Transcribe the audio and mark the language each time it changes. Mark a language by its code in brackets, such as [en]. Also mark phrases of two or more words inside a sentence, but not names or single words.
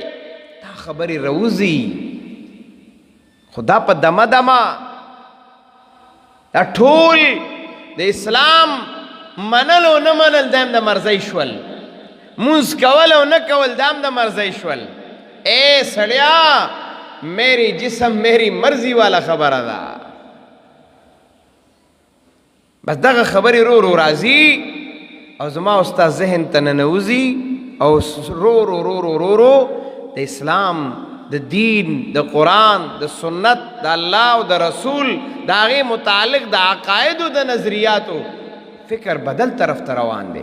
[ps] دا خبرې روزي خدا په دمه دمه. دا ټول د اسلام منل او نه منل دام د مرضی شول، مونځ کول او نه کول دام د مرضی شول. اے سړیا [ur] میری جسم میری مرضی [ps] والا خبره ده. بس دغه خبرې رو رو راځي او زما ستا ذهن ته ننوځي او رو رو رو رو رو رو د اسلام د دین د قرآن د سنت د الله او د رسول د هغې متعلق د عقایدو د نظریاتو فکر بدل طرف ته روان دی.